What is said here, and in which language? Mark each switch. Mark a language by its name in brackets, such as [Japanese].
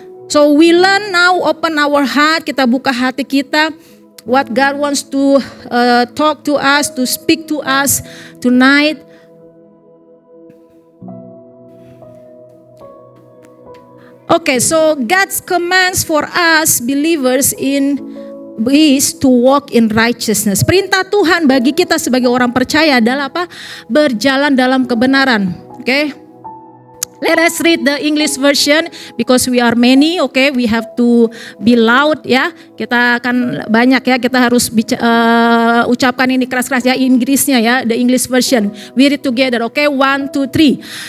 [English] So we learn now, open our heart, [Indonesian] kita buka hati kita, [English] what God wants to talk to us, to speak to us tonight. Okay, so God's commands for us believers is to walk in righteousness. [Indonesian] Perintah Tuhan bagi kita sebagai orang percaya adalah apa? Berjalan dalam kebenaran. Okay? [English] Let us read the English version because we are many, okay? We have to be loud, ya. [Indonesian] Kita akan banyak, ya. Kita harus ucapkan ini keras-keras, ya, Inggrisnya, ya, [English] the English version. We read together, okay? 1, 2, 3.